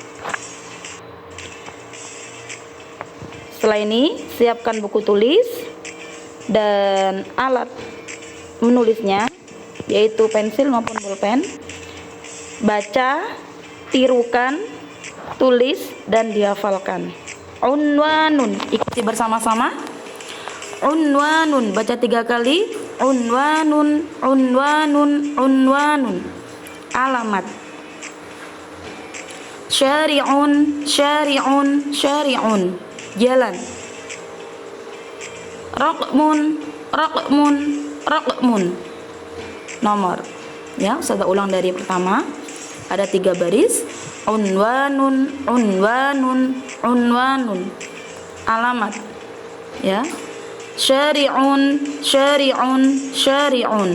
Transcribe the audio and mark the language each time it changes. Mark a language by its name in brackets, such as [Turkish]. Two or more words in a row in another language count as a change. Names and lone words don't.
[Indonesian] Setelah ini, siapkan buku tulis dan alat menulisnya, yaitu pensil maupun pulpen. Baca, tirukan, tulis, dan dihafalkan. Unwanun, ikuti bersama-sama. Unwanun, baca 3 kali. [Arabic] عنوان عنوان عنوان. [Indonesian] Alamat. [Arabic] شارع شارع شارع. Jalan. رقم رقم رقم. [Indonesian] Nomor. Ya, saya ulang dari pertama. Ada 3 baris. [Arabic] عنوان عنوان عنوان. [Indonesian] Alamat. Ya. [Arabic] شارع شارع شارع.